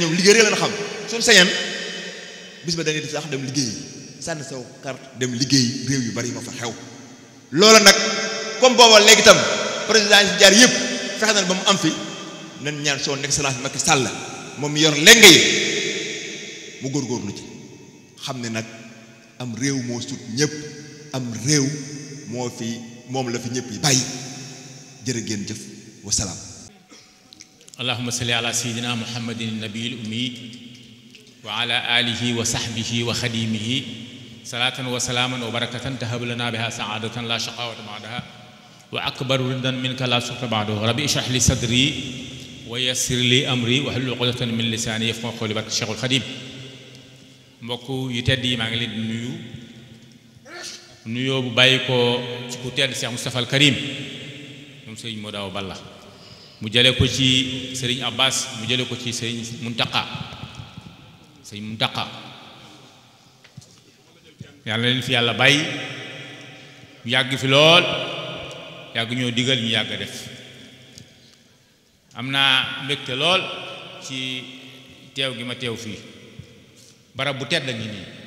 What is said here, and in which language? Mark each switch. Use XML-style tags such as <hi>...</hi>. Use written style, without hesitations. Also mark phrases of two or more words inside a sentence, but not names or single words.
<wo>ñoom liggéey rek la xam suñ sañan bis ba dañuy def sax dem liggéey sànni saw carte dem liggéey réew yu bari ma fa xew loola nag comme booba léegi itam président yi jaar yëpp fexe na ba mu am fi nañ ñaan</wo> <fr>son excellence</fr> <wo>Macky Sall moom yor lenge yi mu góorgóorlu ci xam ne nag am réew moo sut ñëpp am réew moo fi moom la fi ñëpp yi bàyyi jërë ngeen jëf wasalaam.</wo> <ar>اللهم صل على سيدنا محمد النبي الأمي وعلى آله وصحبه وخديمه صلاة وسلاما وبركة تهب لنا بها سعادة لا شقاوة بعدها وأكبر رضا منك لا سخط بعده رب اشرح لي صدري ويسر لي أمري واحلل عقدة من لساني يفقهوا قولي barke Cheikhul Khadim</ar> <wo>mbokk yu tedd yi maa ngi leen di nuyu nuyoo bu bàyyi ko ci ku tedd Cheikh Moustapha al Karim moom sëriñ Modou Awa Balla mu jële ko ci sëriñ Abbas mu jële ko ci sëriñ Muntaqa yàlla leen fi yàlla bàyyi ñu yàgg fi lool yàgg ñoo digal ñu yàgg a def am naa mbégte lool ci teew gi ma teew fii barab bu tedd ngi nii</wo>